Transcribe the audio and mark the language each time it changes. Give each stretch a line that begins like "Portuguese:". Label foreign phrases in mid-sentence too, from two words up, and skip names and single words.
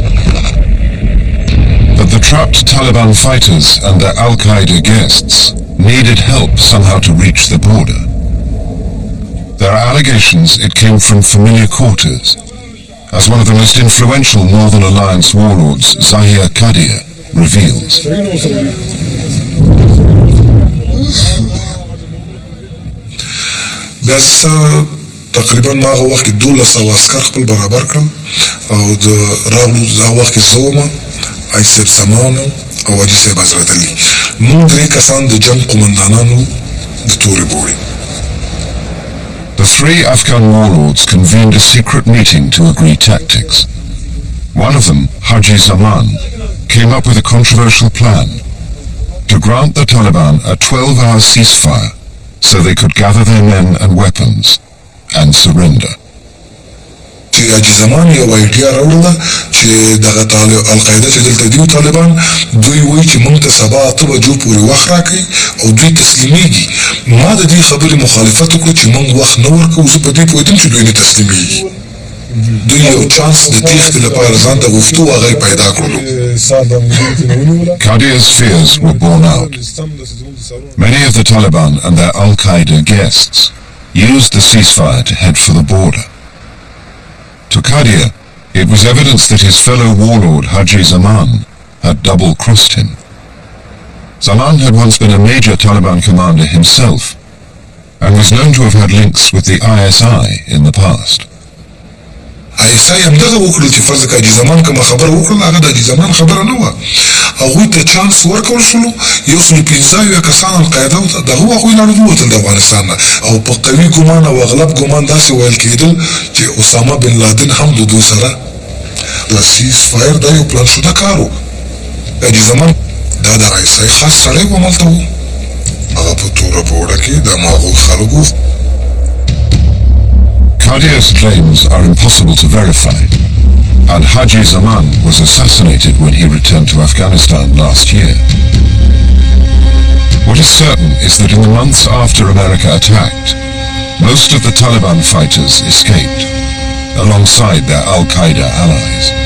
English: But the trapped Taliban fighters and their Al-Qaeda guests needed help somehow to reach the border. There are allegations it came from familiar quarters, as one of the most influential Northern Alliance warlords, Zahir Qadir, reveals.
Pashto: بس تقریبا ما هغه وخت 1200 عسكر خپل برابر کړم او د راغلو هغه وخت زوما ایسر سمانو او حاجي صاحب حضرت علي موږ درې کسان د جنگ قومندانانو د تورې بوړې.
English: The three Afghan warlords convened a secret meeting to agree tactics. One of them, Haji Zaman, came up with a controversial plan to grant the Taliban a 12-hour ceasefire so they could gather their men and weapons and surrender.
Pashto: چې حاجي زمان یو ایډیا راوړله چې دغه القاعده چې دلته دي طالبان دوی وایي چې موږ ته سبا 8 بجو پورې وخت راکړي او دوی تسلیمیږي. ما د دې خبرې مخالفت وکړو چې موږ وخت نه ورکوو. زه په دې پوهېدم چې دوی نه تسلیمیږي. دوی یو چانس د تېښتې لپاره ځان ته غوښتو او هغه یې پیدا کړلو.
English: Qadia's fears were borne out. Many of the Taliban and their Al-Qaeda guests used the ceasefire to head for the border. To Qadia, it was evidence that his fellow warlord Haji Zaman had double-crossed him. Zaman had once been a major Taliban commander himself and was known to have had links with the ISI in the past.
Pashto: ISI همدغه وکړل چې فرض کړه حاجي زمان کومه خبره وکړله هغه د حاجي زمان خبره نه وه. هغوی ته چانس ورکول شولو. 115 کسان القاعده دغه هغوی لاړل ووتل د افغانستان نه او په قوي ګمان او اغلب ګمان داسې ویل کېدل چې اسامه بن لادن هم د دوی سره د سیز فایر دا یو پلان شده کار و. حاجي زمان دا د ISI خاص سړی و هملته و. هغه په توره بوړه کې د ماغول خلک و.
English: Qadia's claims are impossible to verify, and Haji Zaman was assassinated when he returned to Afghanistan last year. What is certain is that in the months after America attacked, most of the Taliban fighters escaped, alongside their Al-Qaeda allies.